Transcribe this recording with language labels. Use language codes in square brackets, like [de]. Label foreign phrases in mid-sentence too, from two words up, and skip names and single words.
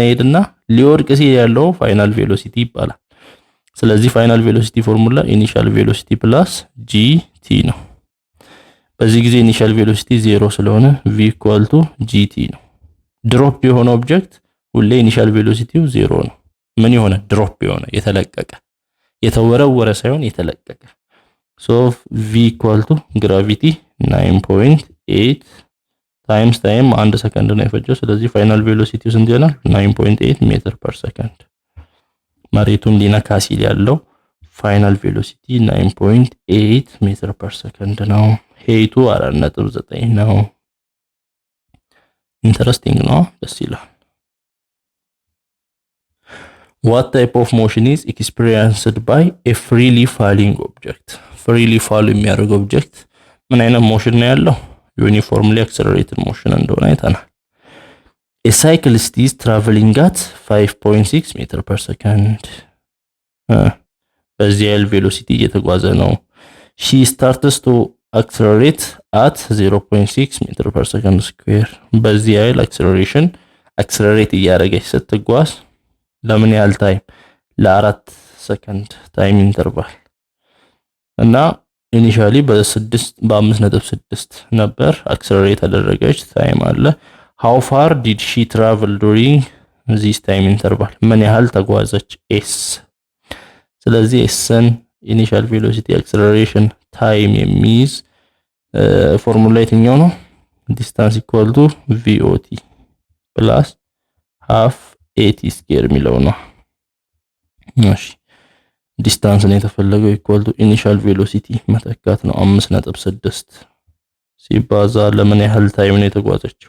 [am] ሄድና ሊወርቅ ሲል ያለው [en] final velocity [am] ይባላል። ስለዚህ [en] final velocity formula initial velocity plus gt [am] ነው። በዚህ ጊዜ [en] initial velocity [am] 0 ስለሆነ [en] v equal to gt [am] ነው። ድሮፕ የሆነ ኦብጀክት ሁሌ [en] initial velocity [am] 0 ነው። ምን የሆነ ድሮፕ የሆነ የተለቀቀ የተወረወረ ሳይሆን የተለቀቀ። [en] So v equal to gravity 9.8 times time 1 [am] ሰከንድ ነው የፈጀው። ስለዚህ [en] final velocity [am] ስንት ይሆናል? 9.8 [en] meter per second። [am] መሬቱን ሊነካ ሲል ያለው [en] final velocity [am] 9.8 [en] meter per second [am] ነው። ሄይቱ 4.9 ነው። ኢንተረስቲንግ ነው፣ ደስ ይላል። [en] What type of motion is experienced by a freely falling object? freely fall [am] የሚያደርግ ኦብጀክት ምን አይነት ሞሽን ነው ያለው? [en] ዩኒፎርምሊ accelerated motion [am] እንደሆነ አይተናል። [en] a cyclist is traveling at 5.6 meter per second. [am] በዚህ ያህል ቬሎሲቲ እየተጓዘ ነው። [en] she starts to accelerate at 0.6 meter per second square. [am] በዚህ ያህል [en] acceleration accelerate [am] እያደረገች ስትጓዝ ለምን ያህል ታይም? ለ4 ሰከንድ [en] time interval [am] እና ኢኒሺያሊ በ5.6 ነበር አክሰለሬት አደረገች። ታይም አለ። [en] how far did she travel during this time interval? [am] ምን ያህል ተጓዘች? s ስለዚህ sን [en] initial velocity acceleration time [am] የሚይዝ ፎርሙላ የትኛው ነው? [en] distance equal to vot plus half at square [am] የሚለው ነው። እሺ ዲስታንስ ነው የተፈለገው [en] equal to initial velocity [am] መተካት ነው። 5.6 ሲባዛ ለምን ያህል ታይም ነው የተጓዘችው?